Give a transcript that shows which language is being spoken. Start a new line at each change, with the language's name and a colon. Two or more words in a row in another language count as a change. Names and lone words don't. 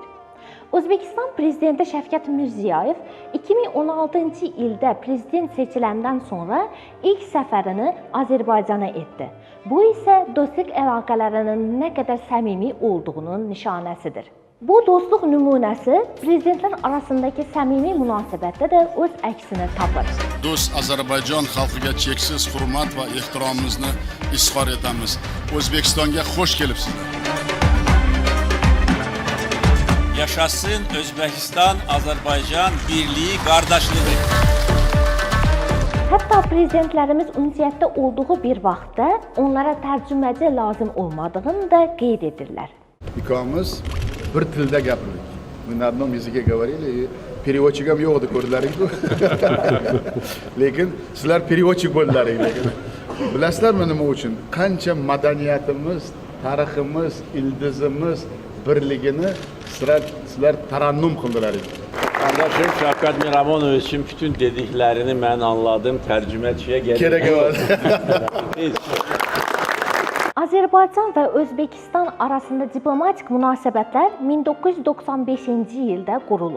Azerbaijani: Özbəkistan prezidenti Şəfqət Mirziyoyev 2016-cı ildə prezident seçiləndən sonra ilk səfərini Azərbaycana etdi. Bu isə dostluq əlaqələrinin nə qədər səmimi olduğunun nişanəsidir. Bu dostluq nümunəsi prezidentlər arasındakı səmimi münasibətdə də öz əksini tapır.
Uzbek: Dost Azərbaycan xalqiga cheksiz hurmat və ehtiromimizni izhor etamiz. O'zbekistonga xoş kelibsizlar.
Azerbaijani: Yaşasın Özbekistan, Azərbaycan birliyi, qardaşlığı. Hətta prezidentlərimiz ünsiyyətdə olduğu bir vaxtda onlara tərcüməci lazım olmadığını da qeyd edirlər.
Uzbek: İkimiz bir tilda gapirdik.
Russian: Мы на одном языке говорили, и переводчик
Uzbek: ham yo'q edi, ko'rdilaring-ku. Lekin sizlar переводчик bo'ldilaring. Bilasizlarmi nima uchun? Qancha madaniyatimiz, tariximiz, ildizimiz birligini sizlar tarannum qildilaring.
Azerbaijani: Qardaşım Şəfqət Miramonov üçün bütün dediklərini mən anladım, tərcüməçiyə gəldim. Gerek var. Azərbaycan və Özbəkistan arasında diplomatik münasibətlər 1995-ci ildə qurulub.